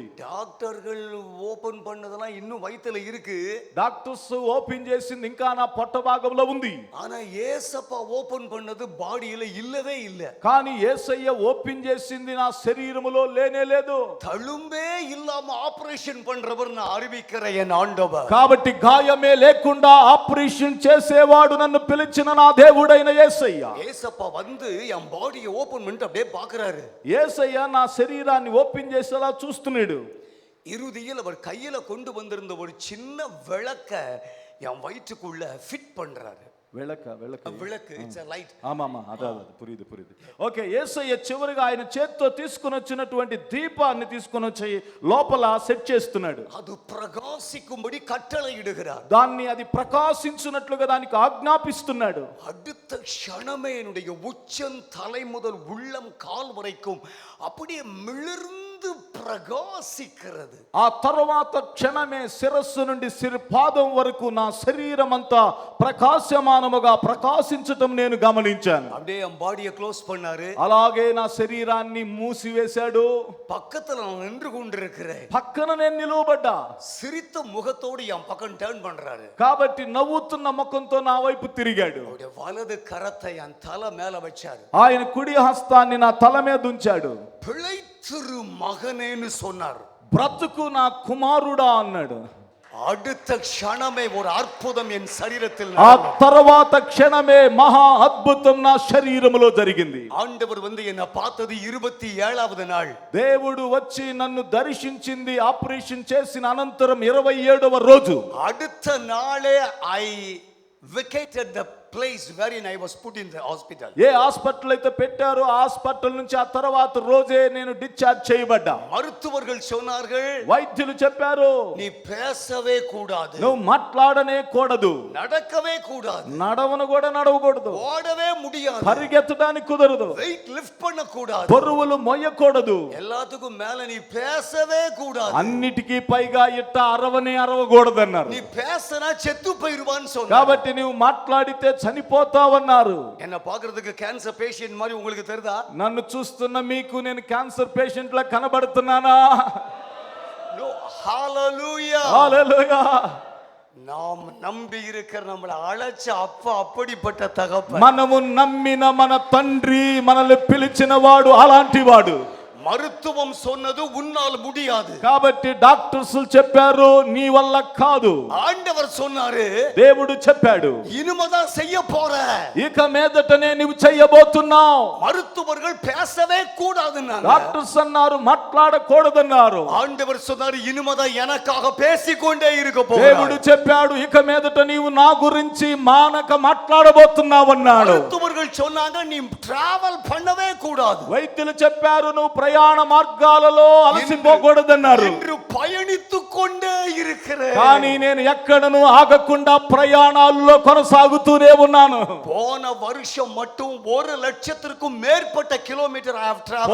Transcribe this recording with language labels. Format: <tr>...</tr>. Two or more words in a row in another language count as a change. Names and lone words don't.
<ta>டாக்டர்கள் ஓபன் பண்ணதெல்லாம் இன்னும் வயித்துல இருக்கு.</ta> <te>డాక్టర్స్ ఓపెన్ చేసింది ఇంకా నా పొట్ట భాగంలో ఉంది.</te> <ta>ஆனா ஏசப்பா ஓபன் பண்ணது பாடியில இல்லவே இல்ல.</ta> <te>కానీ యేసయ్య ఓపెన్ చేసింది నా శరీరములో లేనే లేదు.</te> <ta>தழும்பே இல்லாம ஆபரேஷன் பண்றவர் நான் அறிவிக்கிறேன் என் ஆண்டவர்.</ta> <te>కాబట్టి గాయమే లేకుండా ఆపరేషన్ చేసేవాడు నన్ను పిలిచిన నా దేవుడైన యేసయ్య.</te> <ta>ஏசப்பா வந்து என் பாடியை ஓபன் பண்ணிட்டு அப்படியே பாக்குறாரு.</ta> <te>యేసయ్య నా శరీరాన్ని ఓపెన్ చేసేలా చూస్తున్నాడు.</te> <ta>இறுதியில் அவர் கையில கொண்டு வந்திருந்த ஒரு சின்ன விளக்க என் வயிற்றுக்குள்ள ஃபிட் பண்றாரு. விளக்கு,</ta> <en>இட்ஸ் a light.</en> <te>ఆమామా అదే పురిది ఓకే. యేసయ్య చివరిగా ఆయన చేత్తో తీసుకొని వచ్చినటువంటి దీపాన్ని తీసుకొని వచ్చి లోపల సెట్ చేస్తున్నాడు.</te> <ta>அது பிரகாசிக்கும்படி கட்டளை இடுகிறார்.</ta> <te>దాన్ని అది ప్రకాశించున్నట్లుగా దానికి ఆజ్ఞాపిస్తున్నాడు.</te> <ta>அடுத்த க்ஷணமே என்னுடைய உச்சம் தலை முதல் உள்ளம் கால் வரைக்கும் அப்படியே மிளிர்ந்து ప్రకాశిக்கிறது.</ta> <te>ఆ తరువాత క్షణమే శిరస్సు నుండి పాదం వరకు నా శరీరం అంతా ప్రకాశమానముగా ప్రకాశించటం నేను గమనించాను.</te> <ta>அப்படியே என் பாடியை க்ளோஸ் பண்ணாரு.</ta> <te>అలాగే నా శరీరాన్ని మూసివేశాడు.</te> <ta>பக்கத்துல நான் நின்று கொண்டிருக்கிறேன்.</ta> <te>పక్కన నేను నిలవబడ్డా.</te> <ta>சிரித்த முகத்தோடு என் பக்கம் டர்ன் பண்றாரு.</ta> <te>కాబట్టి నవ్వుతున్న ముఖంతో నా వైపు తిరిగాడు.</te> <ta>அவருடைய வலது கரத்தை என் தலை மேல வச்சாரு.</ta> <te>ఆయన కుడి హస్తాన్ని నా తల మీద ఉంచాడు.</te> <ta>பிழைத்திரு மகனேன்னு சொன்னார்.</ta> <te>బ్రతుకు నా కుమారుడా అన్నాడు.</te> <ta>அடுத்த க்ஷணமே ஒரு அற்புதம் என் శరీரத்தில்</ta> <te>ఆ తర్వాత క్షణమే మహా అద్భుతం నా శరీరములో జరిగింది.</te> <ta>ஆண்டவர் என்னை பார்த்தது 27வது நாள்.</ta> <te>దేవుడు వచ్చి నన్ను దర్శించింది ఆపరేషన్ చేసిన అనంతరం 27వ రోజు.</te> <ta>அடுத்த நாளே</ta> <en>I vacated the place wherein I was put in the hospital.</en> <te>ఏ హాస్పిటల్ అయితే పెట్టారో ఆ హాస్పిటల్ నుంచి ఆ తర్వాత రోజే నేను డిశ్చార్జ్ చేయబడ్డా.</te> <ta>மருத்துவர்கள் சொன்னார்கள்,</ta> <te>వైద్యులు చెప్పారు,</te> <ta>நீ பேசவே கூடாது,</ta> <te>నువ్వు మాట్లాడనే కూడదు,</te> <ta>நடக்கவே கூடாது,</ta> <te>నడవను కూడా నడవకూడదు,</te> <ta>ஓடவே முடியாது,</ta> <te>పరిగెత్తడానికి కుదరదు,</te> <ta>வெயிட் லிஃப்ட் பண்ண கூடாது,</ta> <te>బరువులు మొయ్యకూడదు,</te> <ta>எல்லாத்துக்கும் மேல நீ பேசவே கூடாது,</ta> <te>అన్నిటికీ పైగా ఇట్ట అరవకూడదన్నారు.</te> <ta>நீ பேசினா செத்து போயிடுவான்னு சொன்னார்.</ta> <te>కాబట్టి నువ్వు మాట్లాడితే చనిపోతావన్నారు.</te> <ta>என்ன பார்க்கிறதுக்கு கேன்சர் பேஷண்ட் மாதிரி உங்களுக்கு தெரியுதா?</ta> <te>నన్ను చూస్తున్న మీకు నేను క్యాన్సర్ పేషెంట్ లా కనబడుతున్నానా? హల్లెలూయా, హల్లెలూయా.</te> <ta>நாம் நம்பி இருக்கிற நம்மளை அழைச்ச அப்பா அப்படிப்பட்ட தகப்பன்.</ta> <te>మనము నమ్మిన మన తండ్రి మనల్ని పిలిచిన వాడు అలాంటి వాడు.</te> <ta>மருத்துவம் சொன்னது உன்னால் முடியாது.</ta> <te>కాబట్టి డాక్టర్స్ చెప్పారు నీ వల్ల కాదు.</te> <ta>ஆண்டவர் சொன்னாரு,</ta> <te>దేవుడు చెప్పాడు</te> <ta>இனிமேதான் செய்ய போற,</ta> <te>ఇక మీదటనే నువ్వు చేయబోతున్నావు.</te> <ta>மருத்துவர்கள் பேசவே கூடாதுன்னாங்க.</ta> <te>డాక్టర్స్ అన్నారు మాట్లాడకూడదన్నారు.</te> <ta>ஆண்டவர் சொன்னாரு, இனிமேதான் எனக்காக பேசிக்கொண்டே இருக்க போற.</ta> <te>దేవుడు చెప్పాడు ఇక మీదట నీవు నా గురించి మానక మాట్లాడబోతున్నావన్నాడు.</te> <ta>மருத்துவர்கள் சொன்னாங்க நீ டிராవెల్ பண்ணவே கூடாது.</ta> <te>వైద్యులు చెప్పారు నువ్వు ప్రయాణ మార్గాలలో అలసిపోకూడదన్నారు.</te> <ta>என்று பயணித்துக் கொண்டே இருக்கிறேன்.</ta> <te>కానీ నేను ఎక్కడను ఆగకుండా ప్రయాణాల్లో కొనసాగుతూనే ఉన్నాను.</te> <ta>போன வருஷம் மட்டும் 1,00,000க்கும் மேற்பட்ட கிலோமీటర్</ta> <en>I have traveled.</en>